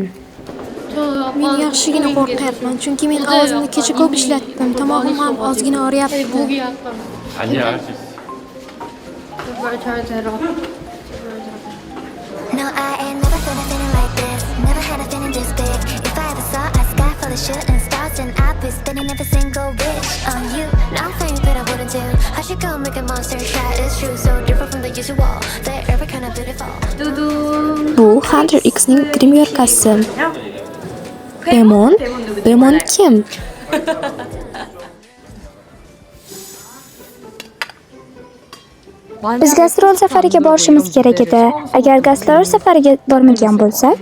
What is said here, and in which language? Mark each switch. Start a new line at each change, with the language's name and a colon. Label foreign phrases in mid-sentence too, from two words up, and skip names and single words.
Uzbek: Men yaxshigina qo'rqyapman, chunki men ovozimni kecha ko'p ishlatdim. Tomog'im ham ozgina og'riyapti.
Korean: 아니야 할 수 있어.
English: No, I ain't never been a feeling like this. Never had a feeling this big. If I ever saw a sky full of shooting stars, then I'd be spinning every single wish on you. Now I'm afraid that I wouldn't do. I should go make a monster try. It's true, so different from the usual. They're every kind of beautiful.
Uzbek: Bu Hunter X'ning grimyorkasi. Demon kim? Biz gastrol safariga borishimiz kerak edi. Agar gastrol safariga bormagan bo'lsak,